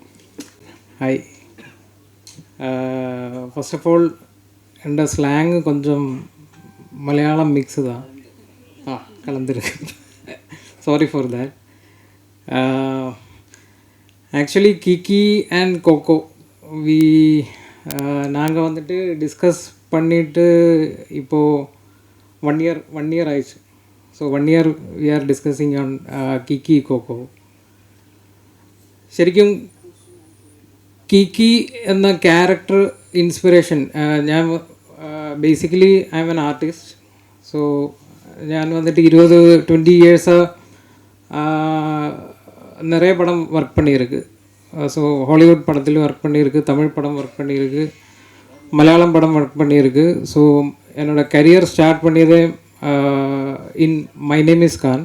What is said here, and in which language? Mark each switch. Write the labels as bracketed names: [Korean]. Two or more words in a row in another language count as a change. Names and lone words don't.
[Tamil] ஹாய், [English] first of all [Tamil] என்னோட ஸ்லாங்கு கொஞ்சம் மலையாளம் மிக்ஸு தான் கலந்துருக்கு. [English] sorry for that. [Tamil] ஆக்சுவலி கிக்கி அண்ட் கோகோ நாங்கள் வந்துட்டு டிஸ்கஸ் பண்ணிவிட்டு இப்போது [English] one year [Tamil] ஆயிடுச்சு. [English] ஸோ 1 year we are discussing on கிக்கி கோகோ. [Malayalam] ശരിക്കും കിക്കി എന്ന [English] character inspiration [Malayalam] ഞാൻ ബേസിക്കലി [English] I am an artist. [Tamil] ஸோ ഞാൻ வந்துட்டு 20 years நிறைய படம் ஒர்க் பண்ணியிருக்கு. ஸோ ஹாலிவுட் படத்துலையும் ஒர்க் பண்ணியிருக்கு, தமிழ் படம் ஒர்க் பண்ணியிருக்கு, மலையாளம் படம் ஒர்க் பண்ணியிருக்கு. ஸோ என்னோடய [English] career start [Tamil] பண்ணியதே இன் மை நேம் இஸ் கான்.